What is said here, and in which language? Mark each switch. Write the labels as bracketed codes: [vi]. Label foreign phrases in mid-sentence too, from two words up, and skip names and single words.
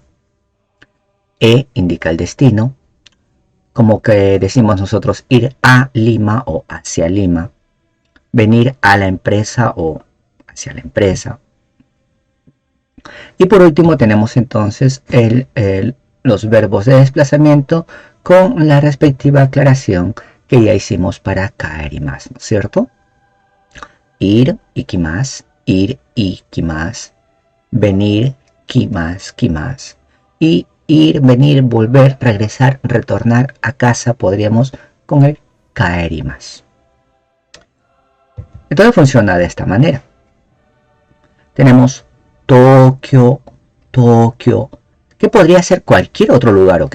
[es] E indica el destino, como que decimos nosotros ir a Lima o hacia Lima, venir a la empresa o hacia la empresa. Y por último tenemos entonces los verbos de desplazamiento con la respectiva aclaración que ya hicimos para kaerimasu, ¿no es cierto? Ir, [ja] 行きます、ir、行きます、venir、来ます、来ます, [es] y ir, venir, volver, regresar, retornar a casa podríamos con el kaerimasu. Entonces funciona de esta manera. Tenemos Tokio, Tokio, que podría ser cualquier otro lugar, ¿ok?